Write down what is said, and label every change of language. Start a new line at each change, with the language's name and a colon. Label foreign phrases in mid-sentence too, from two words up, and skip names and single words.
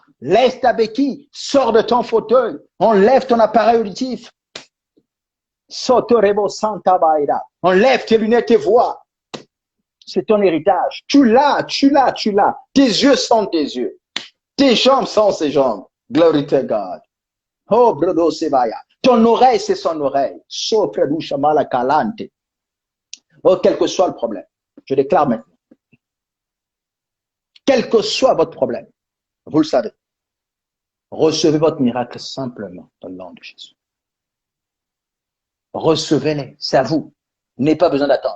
French: Laisse ta béquille. Sors de ton fauteuil. Enlève ton appareil auditif. Sotorebo Santa Baida. Enlève tes lunettes et vois. C'est ton héritage. Tu l'as. Tes yeux sont tes yeux. Tes jambes sont ses jambes.
English: Glory to God. Oh, brodo Sebaya.
French: Ton oreille, c'est son oreille. Sopredusha mala calante. Oh, quel que soit le problème. Je déclare maintenant. Quel que soit votre problème, vous le savez. Recevez votre miracle simplement dans le nom de Jésus. Recevez-les. C'est à vous. Vous n'avez pas besoin d'attendre.